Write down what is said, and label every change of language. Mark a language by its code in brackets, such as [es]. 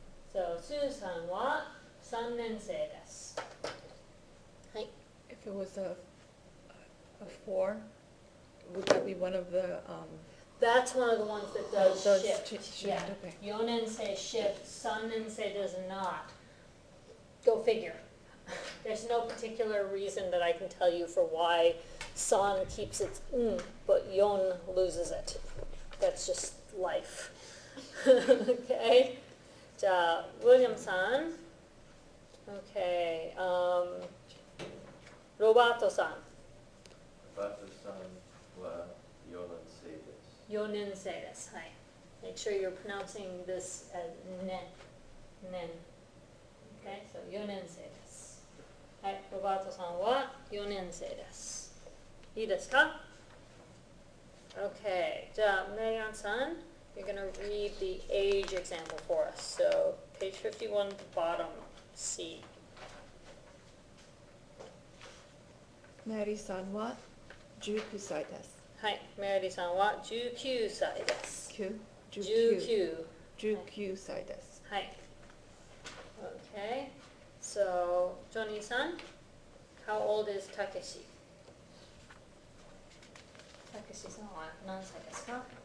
[ja] So, スーさんは3年生です。はい。 [en] If it was a 4, would that be one of the, That's one of the ones that does does shift. shift, Yeah. okay. [ja] 4年生 [en] shift, 3年生 does not. Go figure. There's no particular reason that I can tell you for why san keeps its but yon loses it. That's just life. Okay? [ja] じゃあ、ウィリアムさん。 [en] Okay. [ja] ロバートさん。バトさんは4年生です。 4年生です。はい。 [en] Make sure you're pronouncing this as nen. Nen. [ja] Okay, so 4年生です。はい、ロバートさんは4年生です。いいですか？ [en] Okay, [ja] じゃあ、メリアンさん、 [en] you're going to read the age example for us. So, page 51, bottom C. [ja] メリーさんは19歳です。はい、メリーさんは19歳です。 19 19歳です。はい。 [en] Okay, so, ジョニーさん、how old is たけし？ [ja] たけしさんは何歳ですか？